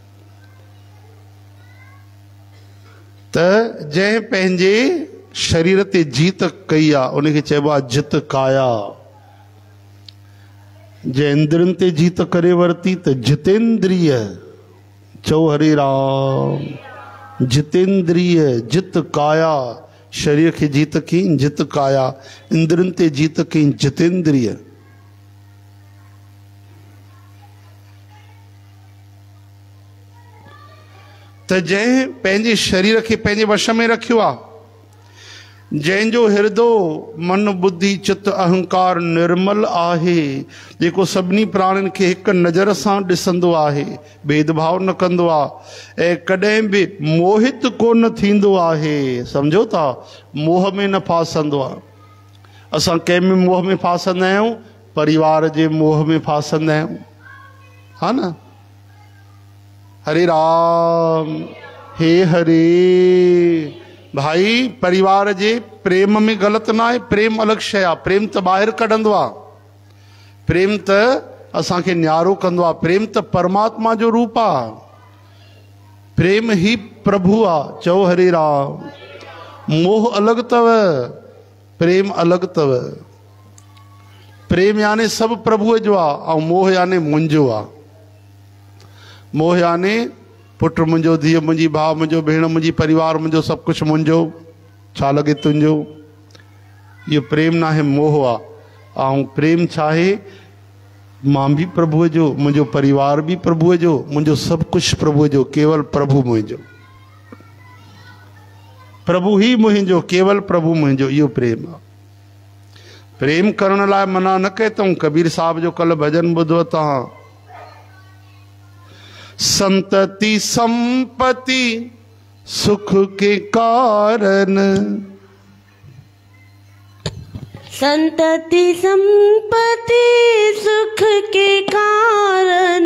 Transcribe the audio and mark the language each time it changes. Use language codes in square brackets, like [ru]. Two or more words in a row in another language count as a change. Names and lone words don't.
[sd] त जंहिं पंहिंजे शरीर ते जीत कई आहे उनखे चइबो आहे जित काया। जंहिं इंद्रियनि ते जीत करे वरिती त जितेंद्रिय। चओ हरे राम। जितेंद्रिय जित काया, शरीर खे जीत कई जित काया, इंद्रियनि ते जीत कई जितेंद्रिय। त जंहिं पंहिंजे शरीर खे पंहिंजे वश में रखियो आहे, जंहिंजो हृदय मन बुद्धि चित अहंकार निर्मल आहे, जेको सभिनी प्राणियुनि खे हिकु नज़र सां ॾिसंदो आहे, भेदभाव न कंदो आहे ऐं कॾहिं बि मोहित कोन थींदो आहे। सम्झो था? मोह में न फासंदो आहे। असां कंहिं में मोह में फासंदा आहियूं? परिवार जे मोह में फासंदा आहियूं, हा न? हरे राम हे हरे। भाई परिवार जे प्रेम में गलति न आहे, प्रेम अलॻि शइ आहे। प्रेम त ॿाहिरि कढंदो आहे, प्रेम त असांखे न्यारो कंदो आहे, प्रेम त परमात्मा जो रूप आहे, प्रेम ही प्रभु आहे। चओ हरे राम। मोह अलॻि अथव, प्रेम अलॻि अथव। प्रेम यानी सभु प्रभुअ जो आहे ऐं मोह यानी मुंहिंजो आहे। मोह यानी पुटु मुंहिंजो, धीउ मुंहिंजी, भाउ मुंहिंजो, भेण मुंहिंजी, परिवार मुंहिंजो, सभु कुझु मुंहिंजो, छा लॻे तुंहिंजो। इहो प्रेम न आहे, मोह आहे। ऐं प्रेम छा आहे? मां बि प्रभुअ जो, मुंहिंजो परिवार बि प्रभुअ जो, मुंहिंजो सभु कुझु प्रभुअ जो, केवल प्रभु मुंहिंजो, प्रभु ई मुंहिंजो, केवल प्रभु मुंहिंजो। इहो प्रेम आहे। प्रेम करण लाइ मना न कए अथऊं। कबीर साहब जो कल्ह भॼन ॿुधो तव्हां? [hi] संतति संपत्ति सुख के कारण, संतति संपत्ति सुख के कारण,